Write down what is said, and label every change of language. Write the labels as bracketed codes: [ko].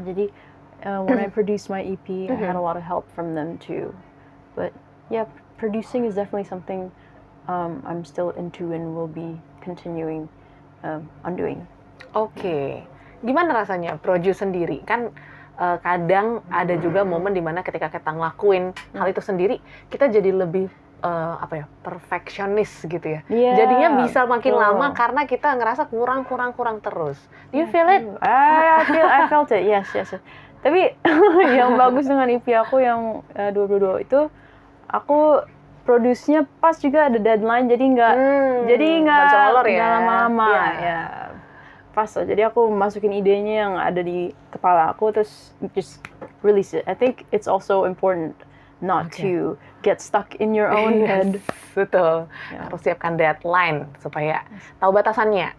[id] Jadi [en] when I produced my EP, I had a lot of help from them too. But yeah, producing is definitely something I'm still into and will be continuing on doing. [id] Oke. Gimana rasanya produce sendiri? Kan kadang ada juga momen dimana ketika kita ngelakuin hal itu sendiri, kita jadi lebih perfeksionis gitu ya. [en] Yeah, [id] Jadinya bisa makin betul. lama karena kita ngerasa kurang terus. [en] Do you feel it? I felt it. Yes. [id] Tapi yang bagus dengan EP aku yang 2022 itu, aku produce-nya pas juga ada deadline, jadi nggak bisa molor ya. nggak lama-lama. Iya. Ya, pas loh. Jadi aku masukin idenya yang ada di kepala aku, terus [en] just release it. I think it's also important not to get stuck in your own head. [id] Betul. Ya. Harus siapkan deadline supaya tahu batasannya.